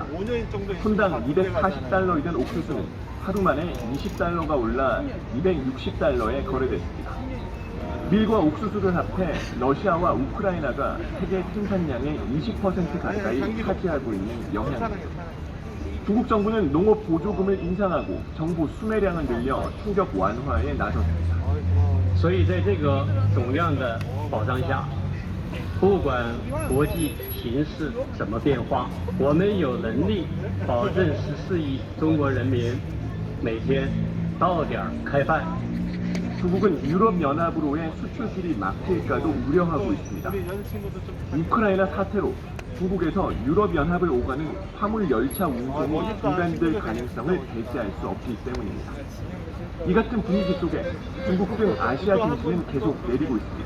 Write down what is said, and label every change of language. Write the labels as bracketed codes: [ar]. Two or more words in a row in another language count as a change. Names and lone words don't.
[ko] 분당 240달러이던 옥수수는 하루 만에 20달러가 올라 260달러에 거래됐습니다. 밀과 옥수수를 합해 러시아와 우크라이나가 세계 생산량의 20% 가까이 차지하고 있는 영향입니다. 중국 정부는 농업 보조금을 인상하고 정부 수매량을 늘려 충격 완화에 나섰습니다. [zh] 所以在这个总量的保障下，不管国际形势怎么变化，我们有能力保证14亿中国人民每天到点开饭。 [ko] 중국은 유럽연합으로의 수출길이 막힐까도 우려하고 있습니다. 우크라이나 사태로 중국에서 유럽연합을 오가는 화물 열차 운송이 중단될 가능성을 배제할 수 없기 때문입니다. 이 같은 분위기 속에 중국 등 아시아 증시는 계속 내리고 있습니다.